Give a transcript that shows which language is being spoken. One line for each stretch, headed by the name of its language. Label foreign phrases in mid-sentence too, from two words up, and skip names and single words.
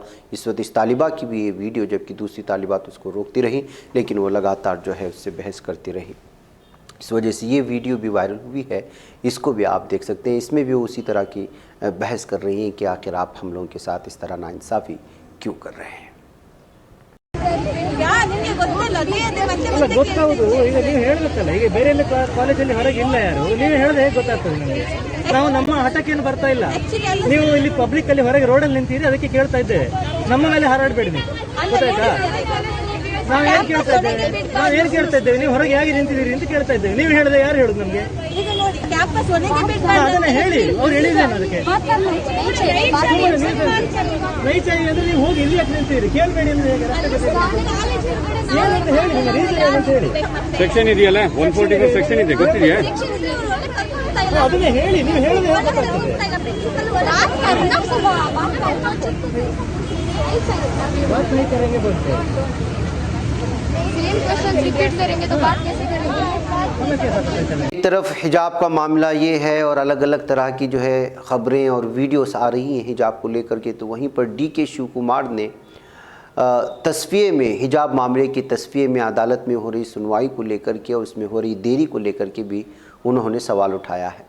Hindi: इस वक्त इस तालिबा की भी ये वीडियो, जबकि दूसरी तालिबा तो उसको रोकती रही, लेकिन वो लगातार जो है उससे बहस करती रही। इस वजह से ये वीडियो भी वायरल हुई है, इसको भी आप देख सकते हैं। इसमें भी वो उसी तरह की बहस कर रही हैं कि आखिर आप हम लोगों के साथ इस तरह नाइंसाफ़ी क्यों कर रहे हैं।
Kannada: ಗೊತ್ತೌದು ಈಗ ನೀವು ಹೇಳಬೇಕಲ್ಲ, ಈಗ ಬೇರೆ ಕಾಲೇಜಲ್ಲಿ ಹೊರಗೆ ಇಲ್ಲ ಯಾರು, ನೀವು ಹೇಳಿದ್ರೆ ಹೇಗೆ ಗೊತ್ತಾಗ್ತದೆ ನಮಗೆ? ನಾವು ನಮ್ಮ ಹಠಕ್ಕೇನು ಬರ್ತಾ ಇಲ್ಲ. ನೀವು ಇಲ್ಲಿ ಪಬ್ಲಿಕ್ ಅಲ್ಲಿ ಹೊರಗೆ ರೋಡಲ್ಲಿ ನಿಂತಿರಿ, ಅದಕ್ಕೆ ಕೇಳ್ತಾ ಇದ್ದೇವೆ. ನಮ್ಮ ಮೇಲೆ ಹಾರಾಡಬೇಡಿ ನೀವು, ಗೊತ್ತಾಯ್ತಾ? ನಾವೇನ್ ಕೇಳ್ತಾ ಇದ್ದೇವೆ, ನೀವು ಹೊರಗೆ ಹೇಗೆ ನಿಂತಿದ್ದೀರಿ ಅಂತ ಕೇಳ್ತಾ ಇದ್ದೇವೆ. ನೀವು ಹೇಳಿದ್ರೆ ಯಾರು ಹೇಳುದು ನಮ್ಗೆ? ಅದನ್ನ ಹೇಳಿ, ಅವ್ರು ಹೇಳಿದ್ದೇನೆ ಅದಕ್ಕೆ.
Hindi: नहीं चाहिए
Kannada: ಅಂದ್ರೆ ನೀವು ಹೋಗಿ ಇಲ್ಲಿ ಯಾಕೆ ನಿಂತಿದ್ದೀರಿ, ಕೇಳಬೇಡಿ ಅಂದ್ರೆ ಹೇಗೆ? ಏನಂತ ಹೇಳಿ, ನಿಮ್ಮ ರೀಸನ್ ಏನಂತ ಹೇಳಿ. ಸೆಕ್ಷನ್ ಇದೆಯಲ್ಲ, 144 ಸೆಕ್ಷನ್ ಇದೆ, ಗೊತ್ತಿದೆಯಾ? ಅದನ್ನೇ ಹೇಳಿ, ನೀವು ಹೇಳಿದ್ರೆ ಹೇಗೆ ಗೊತ್ತಾಗ್ತದೆ?
Hindi: बात नहीं करेंगे बोलते, रिपीट करेंगे तो बात कैसे करेंगे? एक तरफ हिजाब का मामला ये है और अलग अलग तरह की जो है ख़बरें और वीडियोस आ रही हैं हिजाब को लेकर के, तो वहीं पर DK शिव कुमार ने तस्फिये में, हिजाब मामले की तस्फिये में अदालत में हो रही सुनवाई को लेकर के और उसमें हो रही देरी को लेकर के भी उन्होंने सवाल उठाया है।